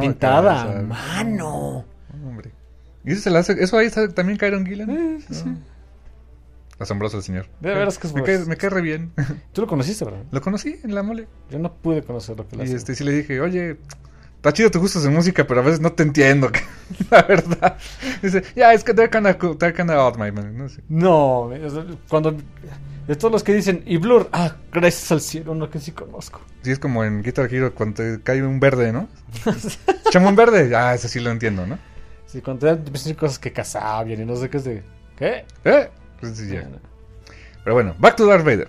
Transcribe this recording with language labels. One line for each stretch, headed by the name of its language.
Spanish: Pintada a mano. Hombre. ¿Y eso se la hace? ¿Eso ahí está también Kieron Gillen? Sí. Asombroso el señor. De veras que es bueno. Me cae re bien. ¿Tú lo conociste, verdad? Lo conocí en la mole. Yo no pude conocerlo. Y sí le dije, oye, está chido tu gusto de música, pero a veces no te entiendo. La verdad. Dice, ya, es que
English: they're kinda out, my man.
Spanish: No, sé. No cuando... De todos los que dicen, y Blur, ah, gracias al cielo, uno que sí conozco. Sí, es como en Guitar Hero, cuando te cae un verde, ¿no? ¿Chamo un verde? Ah, eso sí lo entiendo, ¿no? Sí, cuando te dicen cosas que cazaban y no sé qué es de... ¿Qué? Pues sí, ya. Bueno. Pero bueno,
English: back to Darth Vader.